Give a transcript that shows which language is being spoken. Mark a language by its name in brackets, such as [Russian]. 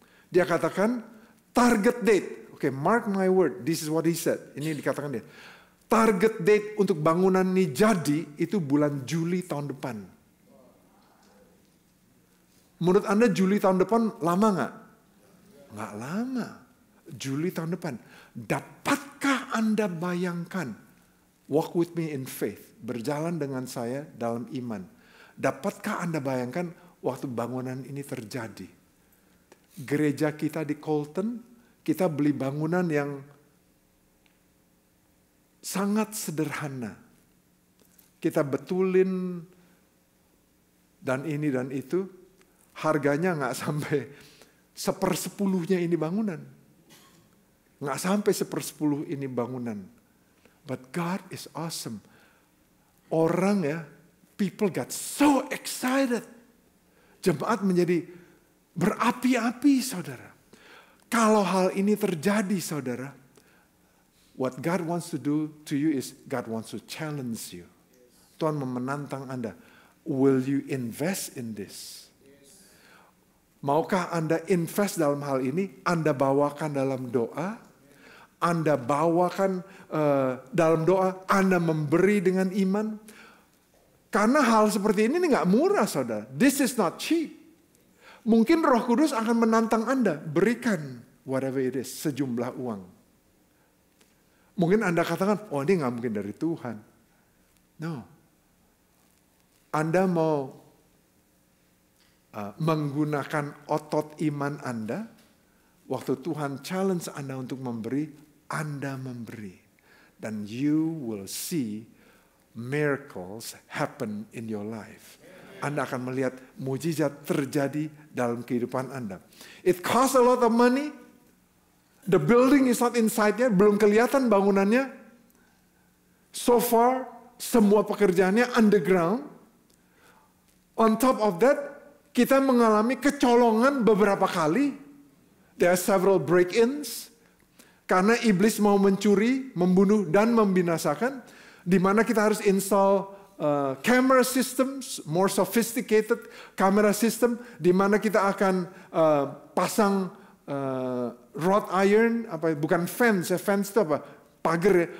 [Indonesian] Dia katakan, [English] target date, okay, mark my word, this is what he said. [Indonesian] Ini dikatakan dia. Target date untuk bangunan ini jadi itu bulan Juli tahun depan. Menurut Anda Juli tahun depan lama nggak? Nggak lama. Juli tahun depan. Dapatkah Anda bayangkan? [English] Walk with me in faith. [Indonesian] Berjalan dengan saya dalam iman. Dapatkah Anda bayangkan waktu bangunan ini terjadi? Gereja kita di Colton, kita beli bangunan yang sangat sederhana. Kita betulin dan ini dan itu. Harganya nggak sampai 1/10 ini bangunan. Nggak sampai 1/10 ini bangunan. [English] But God is awesome. [Indonesian] Orang ya, [English] people got so excited. [Indonesian] Jemaat menjadi berapi-api, saudara. Kalau hal ini terjadi, saudara, [English] what God wants to do to you is God wants to challenge you. [Indonesian] Tuhan menantang Anda. [English] Will you invest in this? [Indonesian] Maukah Anda invest dalam hal ini? Anda bawakan dalam doa. Anda bawakan dalam doa. Anda memberi dengan iman. Karena hal seperti ini nggak murah, saudara. [English] This is not cheap. [Indonesian] Mungkin Roh Kudus akan menantang Anda. Berikan [English] whatever it is, [Indonesian] sejumlah uang. Mungkin Anda katakan, oh ini nggak mungkin dari Tuhan. No. Anda mau menggunakan otot iman Anda, waktu Tuhan challenge Anda untuk memberi, Anda memberi. [English] Dan you will see miracles happen in your life. [Indonesian] Anda akan melihat mujizat terjadi dalam kehidupan Anda. [English] It costs a lot of money. The building is not inside-nya, [Indonesian] belum kelihatan bangunannya. [English] So far, [Indonesian] semua pekerjaannya underground. [English] On top of that, [Indonesian] kita mengalami kecolongan beberapa kali. [English] There are several break-ins. [Indonesian] Karena iblis mau mencuri, membunuh, dan membinasakan. Di mana kita harus [English] install camera systems, more sophisticated camera system, [Indonesian] di mana kita akan pasang wrought iron, bukan fence, fence itu apa? Pagar ya.